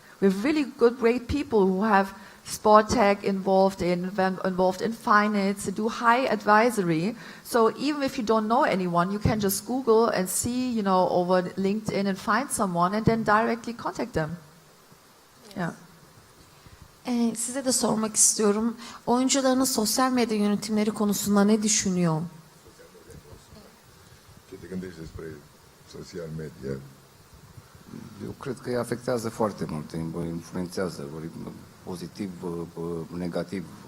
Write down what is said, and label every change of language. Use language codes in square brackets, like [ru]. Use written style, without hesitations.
[en] We have really good, great people who have sport tech involved in finance, they do high advisory. So even if you don't know anyone, you can just Google and see, you know, over LinkedIn and find someone and then directly contact them. Yeah. [tr] Size de sormak istiyorum. Oyuncuların sosyal medya yönetimleri konusunda ne düşünüyor? [ro] Ce te gândești despre social media? Eu cred că îi afectează foarte mult, îi influențează pozitiv, negativ.